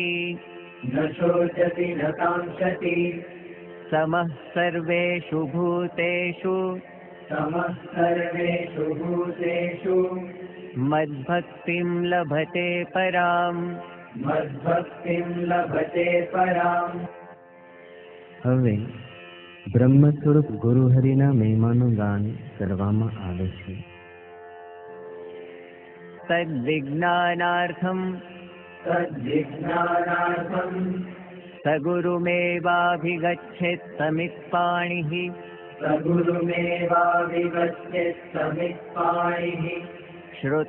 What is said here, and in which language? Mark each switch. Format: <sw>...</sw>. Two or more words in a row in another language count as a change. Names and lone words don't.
<sa>न शोचति न काङ्क्षति, समः सर्वेषु भूतेषु, समः सर्वेषु भूतेषु, मद्भक्तिं लभते पराम्, मद्भक्तिं लभते पराम्।</sa> <gu>હવે બ્રહ્મ સ્વરૂપ ગુરુહરિના મહિમાનું ગાન કરવામાં આવે છે।</gu> <sa>तद्विज्ञानार्थं तद्विज्ञानार्थं सगुरुमेवाभिगच्छेत् समित्पाणिः, सगुरुमेवाभिगच्छेत् समित्पाणिः।</sa>